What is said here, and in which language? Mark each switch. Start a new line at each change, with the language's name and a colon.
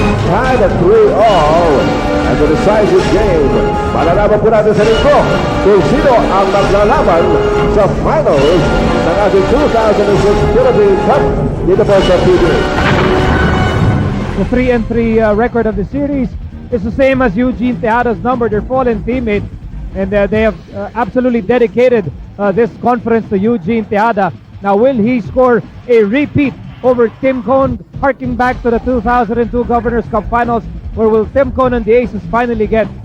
English: Tied at 3-all at the decisive game.
Filipino: Malalaman po natin sa linggo kung sino ang maglalaban sa finals ng ating 2006 Philippine Cup dito po sa PBA.
English: The 3-3 record of the series is the same as Eugene Tejada's number, their fallen teammate, and they have absolutely dedicated this conference to Eugene Tejada. Now, will he score a repeat over Tim Cone, harking back to the 2002 Governors Cup Finals, where will Tim Cone and the Aces finally get